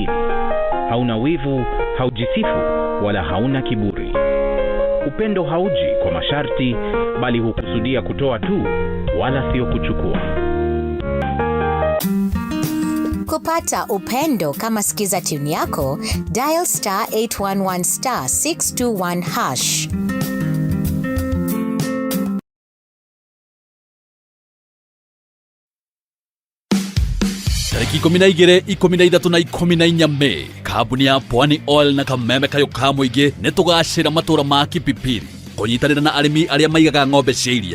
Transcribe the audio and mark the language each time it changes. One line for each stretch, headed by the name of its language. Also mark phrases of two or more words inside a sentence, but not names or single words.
Swahili: Hauna wivu, haujisifu, wala hauna kiburi. Upendo hauji kwa masharti, bali hukusudia kutoa tu, wala sio kuchukua. Kupata upendo kama Skiza Tune yako, dial *811*621#.
Kikuyu: Tariki 12, 13 na 14 Mei, kambuni ya Pwani Oil na kameme kayo ka muingi nitugacira matura ma Kipipiri kunyitanira na arimi aria maigaga ng'ombe cia iria.